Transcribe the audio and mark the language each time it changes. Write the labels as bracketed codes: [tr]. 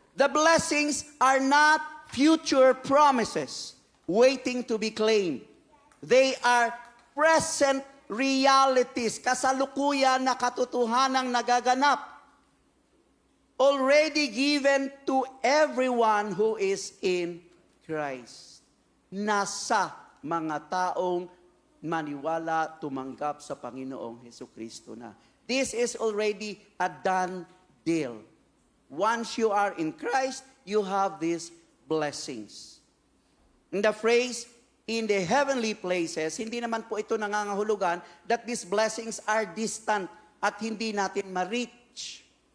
[en] The blessings are not future promises waiting to be claimed. They are present realities, [tl] kasalukuyan na katotohanang nagaganap, [en] already given to everyone who is in Christ. [tl] Nasa mga taong maniwala, tumanggap sa Panginoong Hesukristo na. [en] This is already a done deal. Once you are in Christ, you have these blessings. In the phrase, in the heavenly places, [tl] hindi naman po ito nangangahulugan [en] that these blessings are distant [tl] at hindi natin ma-reach.